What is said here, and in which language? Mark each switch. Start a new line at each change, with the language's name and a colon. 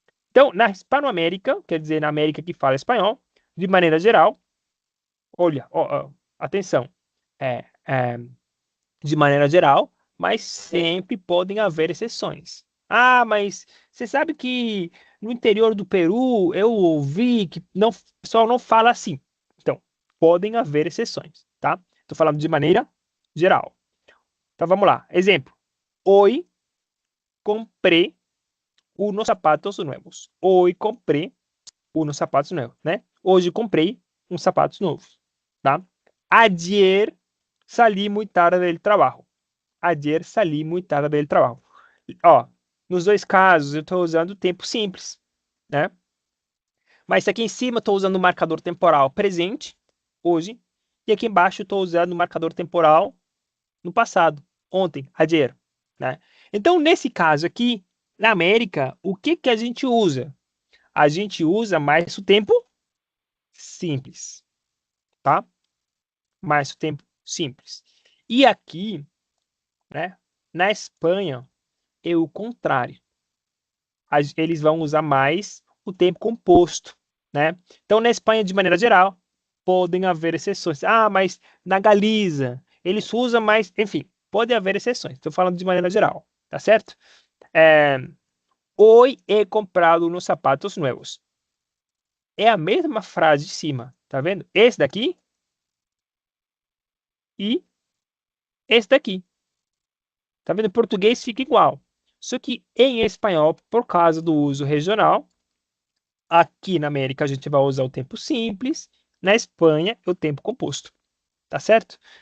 Portuguese: Então, na Hispanoamérica, quer dizer, na América que fala espanhol, de maneira geral, olha, ó, atenção, é, de maneira geral, mas sempre podem haver exceções. Ah, mas você sabe que no interior do Peru eu ouvi que não, o pessoal não fala assim. Então, podem haver exceções, tá? Estou falando de maneira geral. Então vamos lá. Exemplo.
Spanish: Hoy compré unos zapatos nuevos. Hoy compré unos zapatos nuevos,
Portuguese: né? Hoje comprei uns sapatos novos, tá?
Spanish: Ayer salí muy tarde del trabajo. Ayer salí muy tarde del trabajo.
Portuguese: Ó, nos dois casos eu estou usando o tempo simples, né? Mas aqui em cima eu estou usando o marcador temporal presente, hoje, e aqui embaixo eu estou usando o marcador temporal no passado, ontem, ayer, né? Então, nesse caso aqui, na América, o que que a gente usa? A gente usa mais o tempo simples, tá? Mais o tempo simples. E aqui, né, na Espanha, é o contrário. Eles vão usar mais o tempo composto, né? Então, na Espanha, de maneira geral, podem haver exceções. Ah, mas na Galiza, eles usam mais, enfim, pode haver exceções. Estou falando de maneira geral, tá certo?
Spanish: É, Hoy he comprado unos zapatos nuevos.
Portuguese: É a mesma frase de cima, tá vendo? Esse daqui e esse daqui. Tá vendo? Em português fica igual. Só que em espanhol, por causa do uso regional, aqui na América a gente vai usar o tempo simples, na Espanha é o tempo composto, tá certo?